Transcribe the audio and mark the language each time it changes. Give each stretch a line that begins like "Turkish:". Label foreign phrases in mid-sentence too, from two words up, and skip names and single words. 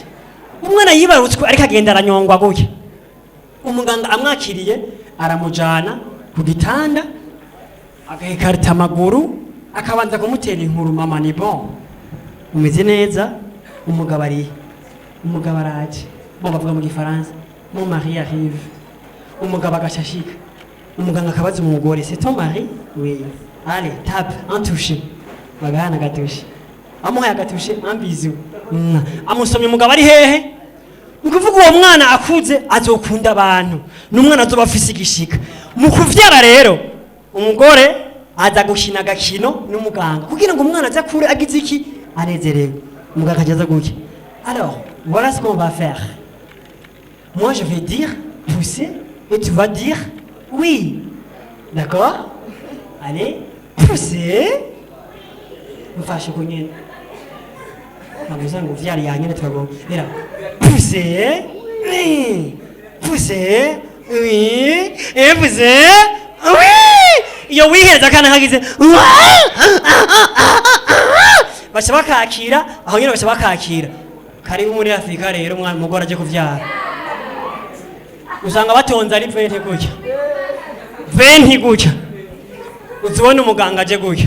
Rundi: Umwana yibarutswe ariko agenda aranyongwa gutya. Umuganga amwakiriye aramujana ku gitanda agahikarita amaguru akabanza kumutera inkuru. Mama ni bon, umeze neza, umugabo araje, bo bavuga mu gifaransa,
French: mon mari arrive.
Rundi: Umugabo agashashika, umuganga akabaza umugore,
French: c'est ton mari? Oui. Allez, tape, un touché.
Rundi: Bagahana agatushe, amuhaye agatushe,
French: un bisou.
Rundi: Amusomye umugabo ari hehe? Ukuvuga uwo mwana akuze azokunda abantu, n'umwana azoba afise igishika. Mu kuvyara rero umugore aza gushina agakino n'umuganga kugira ngo umwana aza kure agize iki anezerewe. Umuganga ajaza gutya.
French: Alors, voilà ce qu'on va faire. Moi je vais dire pousser et tu vas dire oui. D'accord? Allez, pousser.
Rundi: Mfashe kunyene. Nabuza ngo vyari yanyene twago.
French: Era. Pousser. Oui. Pousser. Oui. Et pousser. Oui.
Rundi: Iyo wihereza kana hagize. Bacha bakakira, aho nyene bacha bakakira. Karibu muri Afrika rero umwana mugora aje kuvyara. Usanga batonza ari 20 gutya. 20 gutya. Uzibona umuganga aje gutya.